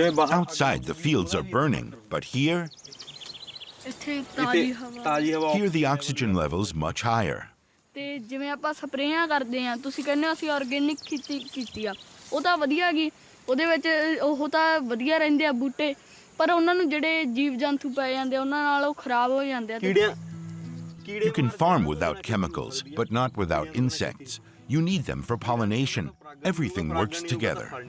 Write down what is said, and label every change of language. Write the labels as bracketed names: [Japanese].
[English] Outside, the fields are burning, but here the oxygen level's much higher. [Punjabi] ਤੇ ਜਿਵੇਂ ਆਪਾਂ ਸਪਰੇਆਂ ਕਰਦੇ ਆ ਤੁਸੀਂ ਕਹਿੰਦੇ ਅਸੀਂ ਆਰਗੇਨਿਕ ਖੇਤੀ ਕੀਤੀ ਆ ਉਹ ਤਾਂ ਵਧੀਆ ਗਈ ਉਹਦੇ ਵਿੱਚ ਉਹ ਤਾਂ ਵਧੀਆ ਰਹਿੰਦੇ ਆ ਬੂਟੇ ਪਰ ਉਹਨਾਂ ਨੂੰ ਜਿਹੜੇ ਜੀਵ ਜੰਤੂ ਪੈ ਜਾਂਦੇ ਉਹਨਾਂ ਨਾਲ ਉਹ ਖਰਾਬ ਹੋ ਜਾਂਦੇ ਆ [English] You can farm without chemicals, but not without insects. You need them for pollination. Everything works together.